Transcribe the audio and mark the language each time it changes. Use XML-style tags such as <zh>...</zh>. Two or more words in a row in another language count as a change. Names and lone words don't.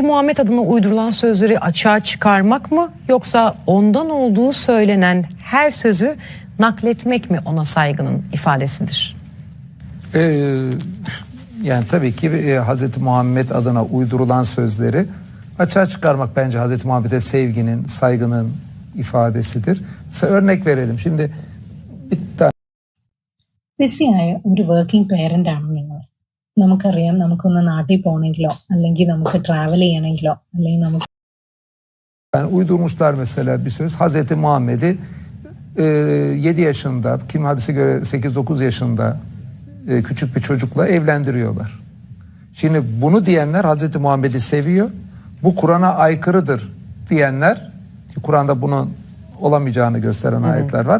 <tr>Muhammed adına uydurulan sözleri açığa çıkarmak mı, yoksa ondan olduğu söylenen her sözü nakletmek mi ona saygının ifadesidir? Yani tabii ki Hz. Muhammed adına uydurulan sözleri açığa çıkarmak bence Hz. Muhammed'e sevginin, saygının ifadesidir. Mesela örnek verelim. Şimdi bir tane</tr> <ml>ബിസിയായ ഒരു</ml> <en>working parent</en> <ml>ആണ് നിങ്ങൾ. നമുക്കറിയാം, നമുക്കൊന്ന് നാട്ടിൽ പോകണമെങ്കിലോ അല്ലെങ്കിൽ നമുക്ക് ട്രാവൽ ചെയ്യണമെങ്കിലോ അല്ലെങ്കിൽ നമുക്ക്</ml> <tr>uydurmuşlar mesela bir söz. Hz. Muhammed'i 7 yaşında, kim hadise göre 8-9 yaşında küçük bir çocukla evlendiriyorlar. Şimdi bunu diyenler Hz. Muhammed'i seviyor. Bu Kur'an'a aykırıdır diyenler, Kur'an'da bunun olamayacağını gösteren ayetler var.</tr>